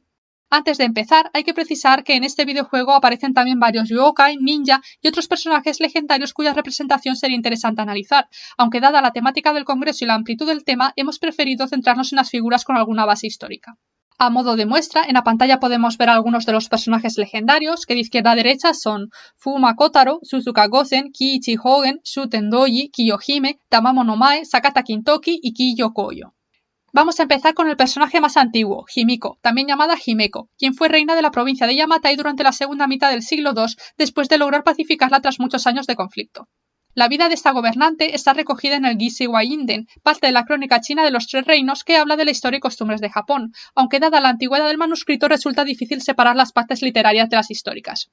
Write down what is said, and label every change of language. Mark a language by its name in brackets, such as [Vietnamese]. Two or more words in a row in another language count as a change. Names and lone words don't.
[Spanish] Antes de empezar, hay que precisar que en este videojuego aparecen también varios yokai, ninja y otros personajes legendarios cuya representación sería interesante analizar, aunque dada la temática del congreso y la amplitud del tema, hemos preferido centrarnos en las figuras con alguna base histórica. A modo de muestra, en la pantalla podemos ver algunos de los personajes legendarios, que de izquierda a derecha son Fuma Kotaro, Suzuka Gosen, Kiichi Hogen, Shuten Doji, Kiyohime, Tamamo no Mae, Sakata Kintoki y Kiyo Koyo. Vamos a empezar con el personaje más antiguo, Himiko, también llamada Himeko, quien fue reina de la provincia de Yamatai durante la segunda mitad del siglo II después de lograr pacificarla tras muchos años de conflicto. La vida de esta gobernante está recogida en el Gishiwa Inden, parte de la crónica china de los Tres Reinos que habla de la historia y costumbres de Japón, aunque dada la antigüedad del manuscrito resulta difícil separar las partes literarias de las históricas.